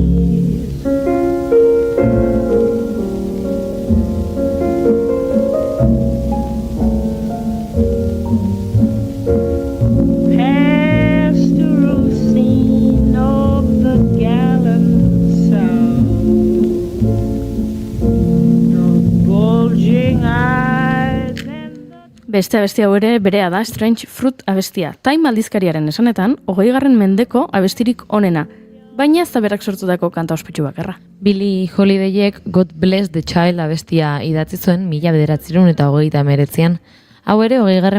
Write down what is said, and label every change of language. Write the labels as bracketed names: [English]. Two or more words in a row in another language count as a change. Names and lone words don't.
[English] Pastoral scene of the gallant South, the bulging eyes and the... [Basque] Beste abesti hau ere berea da Strange Fruit abestia. Time aldizkariaren esanetan, 20. mendeko abestirik onena, baina ez da berak sortutako kanta ospetsu bakarra. Billie Holidayek God Bless the Child abestia idatzi zuen 1939an. Hau ere 20.